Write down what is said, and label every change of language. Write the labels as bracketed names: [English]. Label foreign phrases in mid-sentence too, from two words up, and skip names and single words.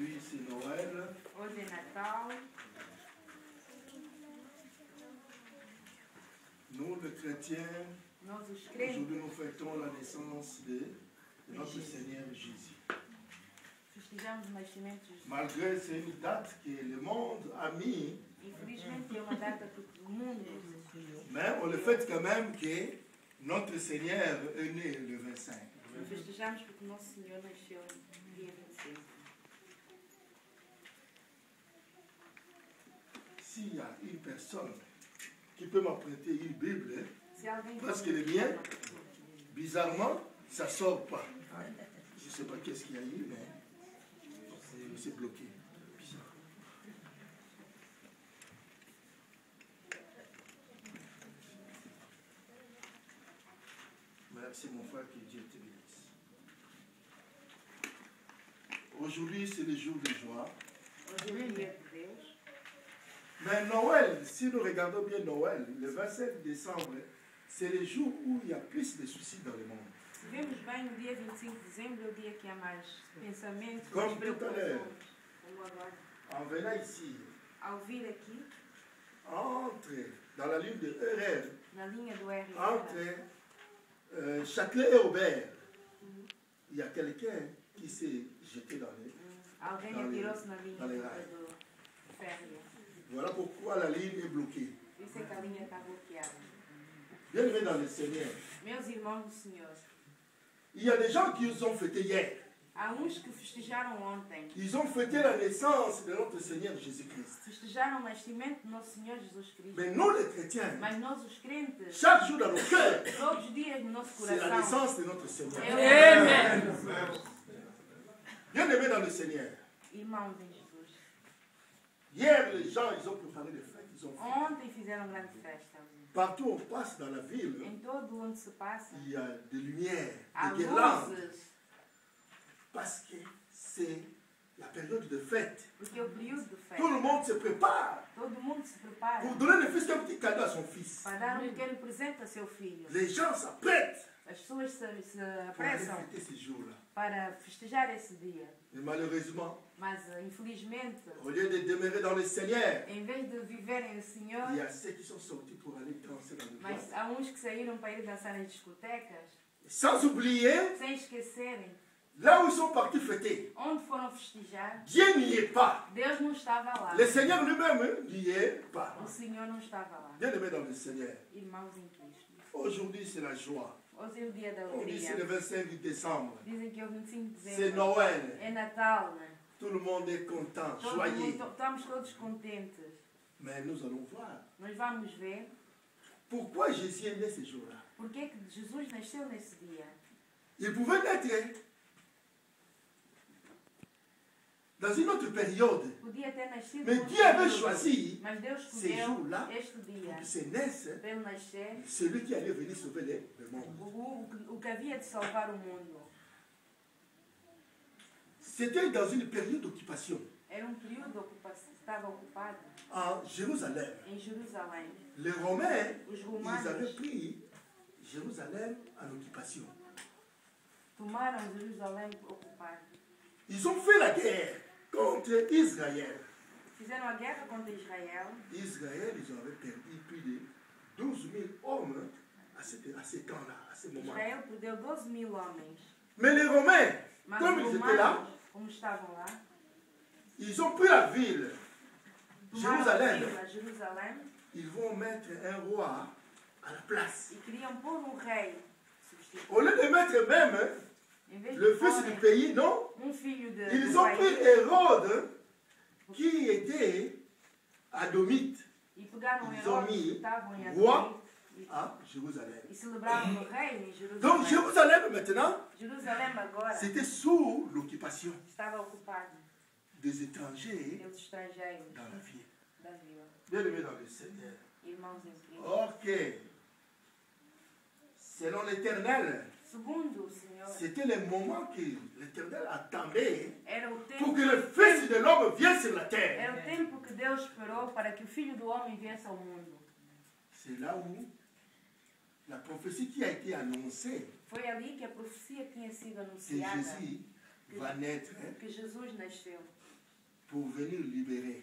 [French] c'est Noël. [Portuguese] Hoje é Natal. [French] Nous, les chrétiens, [Portuguese] Nós, os crentes, [French] aujourd'hui, nous fêtons la naissance de notre Seigneur Jésus. [Portuguese] festejamos o nascimento de Jesus. [French] Malgré c'est une date que le monde a mis, [Portuguese] Infelizmente é uma data que o mundo, [French] mais on le fête quand même que notre Seigneur est né le 25. [Portuguese] festejamos porque o nosso Senhor nasceu no dia 25. [French] S'il y a une personne qui peut m'apprêter une Bible, [Portuguese] Se alguém [French] parce que le mien, bizarrement, ça ne sort pas. Je ne sais pas qu'est-ce qu'il y a eu, mais c'est bloqué. Bizarre. Merci mon frère, que Dieu te bénisse. Aujourd'hui, c'est le jour de joie. [Portuguese] Hoje é o dia de Deus. [French] Mais Noël, si nous regardons bien Noël, le 27 décembre, c'est le jour où il y a plus de soucis dans le monde. [Portuguese] Se vemos bem, o dia 25 de dezembro é o dia que há mais pensamentos, Como mais preocupações. [French] tout [Portuguese] Como agora. [French] En venant ici, [Portuguese] Ao vir aqui, [French] entre dans la ligne de RR, [Portuguese] na linha do R, [French] entre Châtelet et Aubert, il y a quelqu'un qui s'est jeté dans les... [Portuguese] alguém [French] dans les- [Portuguese] atirou-se na linha [French] dans les rails. [Portuguese] do férreo. [French] Voilà pourquoi la ligne est bloquée. [Portuguese] Por isso é que a linha está bloqueada. [French] Bien aimé dans le Seigneur, [Portuguese] Meus irmãos do Senhor, [French] il y a des gens qui ont fêté hier. [Portuguese] há uns que festejaram ontem. [French] Ils ont fêté la naissance de notre Seigneur Jésus-Christ. [Portuguese] Festejaram o nascimento do nosso Senhor Jesus Cristo. [French] Mais nous, les chrétiens, [Portuguese] Mas nós, os crentes, [French] chaque jour dans nos cœurs, [Portuguese] todos os dias no nosso [French] c'est la [Portuguese] coração, [French] naissance de notre Seigneur. Amen. Bien aimé dans le Seigneur. [Portuguese] Irmãos em Jesus. [French] Hier, les gens, ils ont préparé des fêtes. Ils ont fait. [Portuguese] Ontem fizeram grande festa. [French] Partout où on passe dans la ville, [Portuguese] Em todo onde se passa, [French] il y a des lumières, [Portuguese] há [French] des guirlandes. [Portuguese] luzes. [French] Parce que c'est la période de fête. [Portuguese] Porque é o período de [French] Tout [Portuguese] festa. [French] le monde se prépare [Portuguese] Todo mundo se prepara [French] pour donner le fils qu'un petit cadeau à son fils. [Portuguese] para dar pequeno presente a seu filho. [French] Les gens s'apprêtent [Portuguese] As pessoas se [French] pour aller [Portuguese] apressam [French] fêter ce jour-là. [Portuguese] para festejar esse dia. [French] Mais malheureusement, [Portuguese] Mas, infelizmente, [French] au lieu de demeurer dans le Seigneur, [Portuguese] em vez de viverem o Senhor, [French] il y a ceux qui sont sortis pour aller danser dans le [Portuguese] mas [French] bois. [Portuguese] há uns que saíram para ir dançar nas discotecas, [French] Sans oublier, [Portuguese] sem esquecerem [French] là où ils sont partis fêter, [Portuguese] onde foram festejar. [French] Dieu n'y est pas. [Portuguese] Deus não estava lá. [French] Le Seigneur lui-même n'y est pas. [Portuguese] O Senhor não estava lá. [French] Bien aimé dans le Seigneur. [Portuguese] Irmãos em Cristo. [French] Aujourd'hui, c'est la joie. [Portuguese] Hoje é o dia da [French] Aujourd'hui, c'est [Portuguese] alegria. [French] le 25 décembre. [Portuguese] Dizem que é o 25 de [French] C'est [Portuguese] dezembro. [French] Noël. [Portuguese] É Natal, né? [French] Tout le monde est content, [Portuguese] Todo [French] joyeux. [Portuguese] mundo, estamos todos contentes. [French] Mais nous allons voir [Portuguese] Nós vamos ver [French] pourquoi Jésus est né ce jour-là. [Portuguese] porque é que Jesus nasceu nesse dia. [French] Il pouvait naître dans une autre période. [Portuguese] Podia ter nascido [French] Mais [Portuguese] num [French] Dieu avait [Portuguese] período, [French] choisi [Portuguese] mas Deus [French] ces [Portuguese] escolheu [French] jours-là [Portuguese] este dia [French] pour que se naisse [Portuguese] para ele nascer [French] celui qui allait venir sauver le monde. [Portuguese] o que havia de salvar o mundo. [French] C'était dans une période d'occupation [Portuguese] Era período de ocupação, estava ocupado [French] en Jérusalem. [Portuguese] em Jerusalém. [French] Les Romains, [Portuguese] Os [French] ils [Portuguese] romanos [French] avaient pris Jérusalem en occupation. [Portuguese] tomaram Jerusalém ocupado. [French] Ils ont fait la guerre contre Israël. [Portuguese] Fizeram a guerra contra Israel. [French] Israël, ils avaient perdu plus de 12 000 hommes à ce temps-là, à ce moment. [Portuguese] Israel perdeu 12.000 homens. [French] Mais les Romains, [Portuguese] Mas [French] comme [Portuguese] os [French] ils étaient là, [Portuguese] romanos, como estavam lá, [French] ils ont pris la ville, [Portuguese] tomaram a [French] Jérusalem. [Portuguese] vila, Jerusalém, [French] Ils vont mettre un roi à la place. [Portuguese] e queriam pôr um rei substituto. [French] Au lieu de mettre même [Portuguese] Em vez [French] le [Portuguese] de [French] fils du [Portuguese] porem [French] pays, non, [Portuguese] filho de [French] ils [Portuguese] do [French] ont [Portuguese] rei, [French] pris Hérode, qui était adomite, [Portuguese] e pegaram [French] Ils ont [Portuguese] Herodes que [French] mis [Portuguese] estavam em [French] roi [Portuguese] Adonai [French] à Jérusalem. [Portuguese] e celebraram o rei em Jerusalém. [French] Donc Jérusalem maintenant, [Portuguese] Jerusalém agora [French] c'était sous l'occupation [Portuguese] estava ocupado [French] des étrangers [Portuguese] pelos estrangeiros [French] dans la ville. [Portuguese] da vila. [French] Bien aimé dans le Seigneur. [Portuguese] Irmãos em Cristo. [French] Ok. Selon l'Éternel, [Portuguese] Segundo o Senhor, [French] c'était le moment que l'Éternel attendait [Portuguese] era o [French] pour [Portuguese] tempo, [French] que le Fils de l'homme vienne sur la terre. [Portuguese] era o tempo que Deus esperou para que o Filho do Homem viesse ao mundo. [French] C'est là où la prophétie qui a été annoncée [Portuguese] Foi ali que a profecia tinha sido [French] que [Portuguese] anunciada [French] Jésus va naître. [Portuguese] que Jesus nasceu. [French] pour venir libérer.